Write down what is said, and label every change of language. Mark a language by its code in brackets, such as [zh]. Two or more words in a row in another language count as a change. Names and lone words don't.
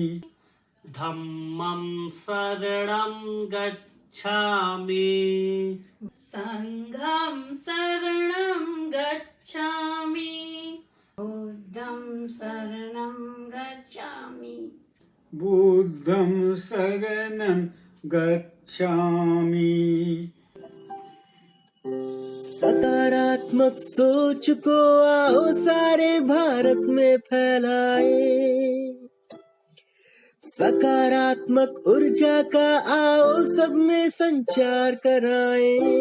[pi] धम्मं शरणं गच्छामि, संघं शरणं गच्छामि, बुद्धं शरणं गच्छामि, बुद्धं शरणं गच्छामि। [hi] सकारात्मक सोच को आओ सारे भारत में फैलाए, सकारात्मक ऊर्जा का आओ सब में संचार कराए।